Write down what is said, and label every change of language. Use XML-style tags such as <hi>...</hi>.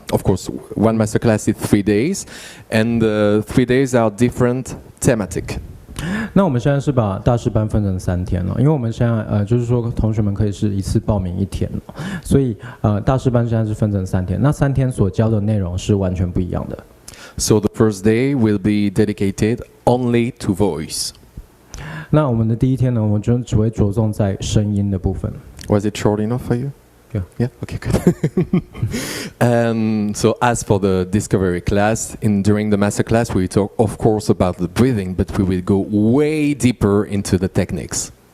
<en>Of course, one masterclass is 3 days, and the 3 days are different thematic.</en> <zh>那我们现在是把大师班分成3天了，因为我们现在就是说同学们可以是一次报名1天了，所以大师班现在是分成3天，那3天所教的内容是完全不一样的。</zh> <en>So the first day will be dedicated only to voice.</en> <zh>那我们的第1天呢，我们就只会着重在声音的部分。</zh> <en>Was it short enough for you? Yeah. Yeah. Okay. Good. So as for the discovery class, during the master class, we talk, of course, about the breathing, but we will go way deeper into the techniques.</en>